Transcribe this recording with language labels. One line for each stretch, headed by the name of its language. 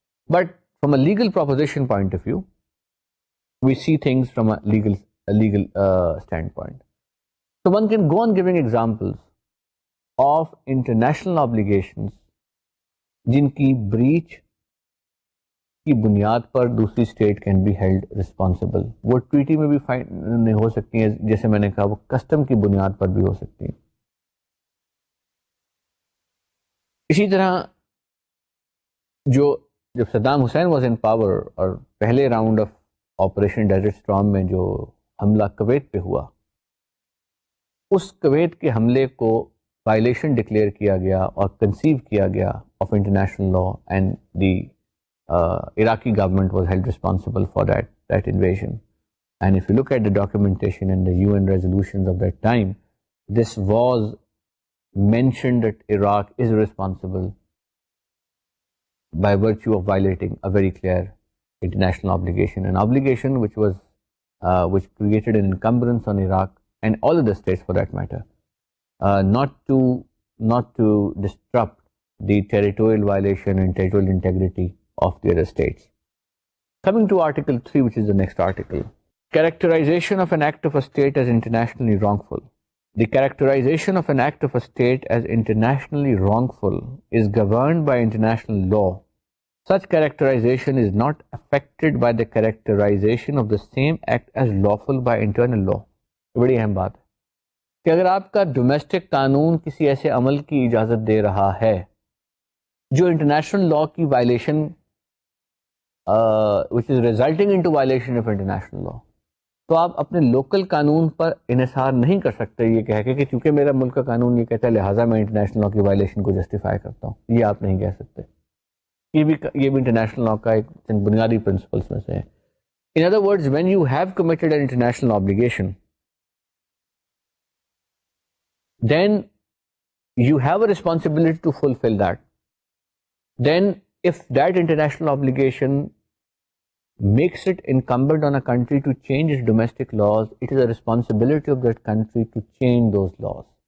English: But from a legal proposition point of view, we see things from a legal standpoint. So one can go on giving examples of international obligations
Urdu: جن کی breach کی بنیاد پر دوسری
English: State can be held responsible.
Urdu: وہ treaty میں بھی fine ہو سکتی ہیں, جیسے میں نے کہا وہ کسٹم کی بنیاد پر بھی ہو سکتی ہیں. اسی طرح جب Saddam Hussein was in power اور پہلے round of operation desert storm میں جو حملہ کویت پہ ہوا, اس کویت کے حملے کو وائلیشن ڈکلیئر کیا گیا اور کنسیو کیا گیا of international law,
English: And the Iraqi government was held responsible for that invasion. And if you look at the documentation and the UN resolutions of that time, this was mentioned that Iraq is responsible by virtue of violating a very clear international obligation, an obligation which created an encumbrance on Iraq and all of the states for that matter, not to disrupt the territorial violation and territorial integrity of the other states. Coming to Article 3, which is the next article, characterization of an act of a state as internationally wrongful. The characterization of an act of a state as internationally wrongful is governed by international law. Such characterization is not affected by the characterization of the same act as lawful by internal law.
Urdu: بڑی اہم بات ہے کہ اگر آپ کا domestic قانون کسی ایسے عمل کی اجازت دے رہا ہے جو انٹرنیشنل لا کی violation
English: which is resulting into violation of international law,
Urdu: تو آپ اپنے لوکل قانون پر انحصار نہیں کر سکتے یہ کہہ کے کہ چونکہ میرا ملک کا قانون یہ کہتا ہے لہٰذا میں انٹرنیشنل لا کی وائلیشن کو جسٹیفائی کرتا ہوں. یہ آپ نہیں کہہ سکتے. یہ بھی انٹرنیشنل لا کا ایک بنیادی پرنسپلس میں سے ہے.
English: In other words, when you have committed an international obligation, then you have a responsibility to fulfill that. Then if that international obligation makes it incumbent on a country to change its domestic laws, it is a responsibility of that country to change those laws.